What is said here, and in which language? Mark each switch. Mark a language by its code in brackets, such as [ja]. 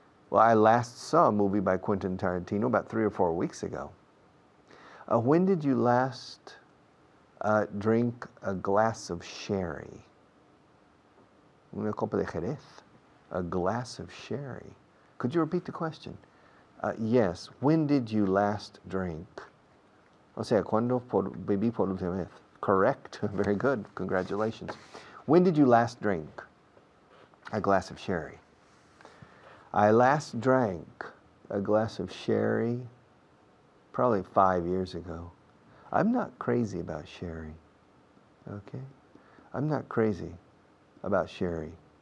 [en] Well, I last saw a movie by Quentin Tarantino about 3 or 4 weeks ago. When did you last drink a glass of sherry? [es] Una copa de Jerez. [en] A glass of sherry. Could you repeat the question? Yes. When did you last drink? [es] O sea, ¿cuándo bebí por última vez? [en] Correct. Very good. Congratulations. When did you last drink a glass of sherry? I last drank a glass of sherry probably 5 years ago. I'm not crazy about sherry. Okay? I'm not crazy about sherry.